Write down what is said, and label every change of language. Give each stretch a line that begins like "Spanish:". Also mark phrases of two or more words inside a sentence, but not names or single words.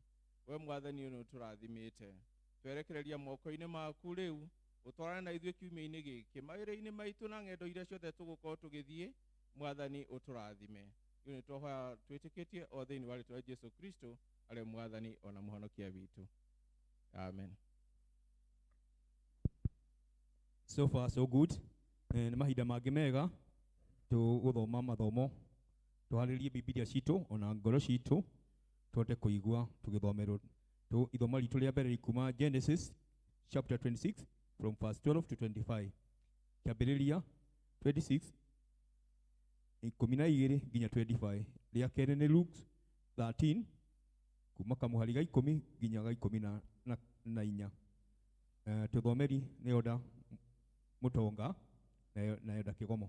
Kikuyu: We Mwathani ũyũ nĩũtũrathimĩte, twerekereria moko-inĩ maku rĩu, ũtwarane na ithuĩ kiumia-inĩ gĩkĩ, mawĩra-inĩ maitũ na ng'endo iria ciothe tũgũkorwo tũgĩthiĩ, Mwathani ũtũrathime. Ũyũ nĩtwahoya twĩtĩkĩtie o thĩinĩ wa rĩĩtwa rĩa Jesũ Kristo arĩ Mwathani ona mũhonokia witũ. Amen.
English: So far so good.
Kikuyu: Nĩ mahinda mangĩ mega tũgũthoma mathomo, tũharĩrie Biblia citũ ona ngoro citũ, tũhote kũigua tũgĩthomerwo ithomo ritũ rĩa mbere kuma Genesis
English: chapter 26 from verse 12 to 25.
Kikuyu: Kĩambĩrĩria 26 12 nginya 25. Rĩa kerĩ nĩ Luke 13 kuma kamũhari ga 10 nginya ga 14. Tũthomeri nĩ Oda Mutonga na Oda Kĩgomo.